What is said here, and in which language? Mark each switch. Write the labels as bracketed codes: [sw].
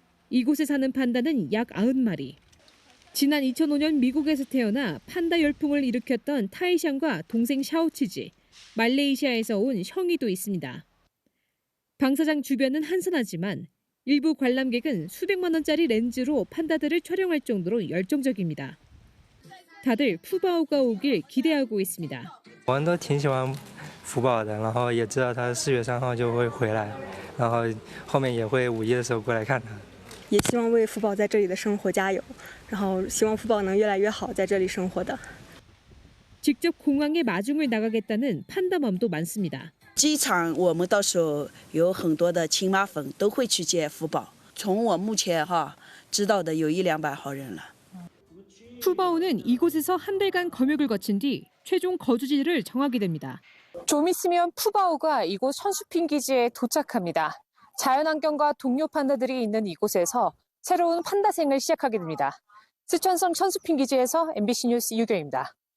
[ko] 이곳에 사는 판다는 약 90마리. 지난 2005년 미국에서 태어나 판다 열풍을 일으켰던 타이샹과 동생 샤오치지, 말레이시아에서 온 형이도 있습니다. 방사장 주변은 한산하지만 일부 관람객은 수백만 원짜리 렌즈로 판다들을 촬영할 정도로 열정적입니다. 다들 푸바오가 오길 기대하고 있습니다. [zh] 我们都挺喜欢福宝的，然后也知道他4月3号就会回来，然后后面也会5一的时候过来看他。也希望为福宝在这里的生活加油，然后希望福宝能越来越好，在这里生活的。 [ko] 직접 공항에 마중을 나가겠다는 판다맘도 많습니다. [zh] 机场我们到时候有很多的亲妈粉都会去接福宝，从我目前知道的有100-200号人了。 [ko] 푸바오는 이곳에서 한 달간 검역을 거친 뒤 최종 거주지를 정하게 됩니다. 좀 있으면 푸바오가 이곳 현수핑 기지에 도착합니다. 자연환경과 동료 판다들이 있는 이곳에서 새로운 판다 생을 시작하게 됩니다. 쓰촨성 현수핑 기지에서 MBC 뉴스 이유경입니다.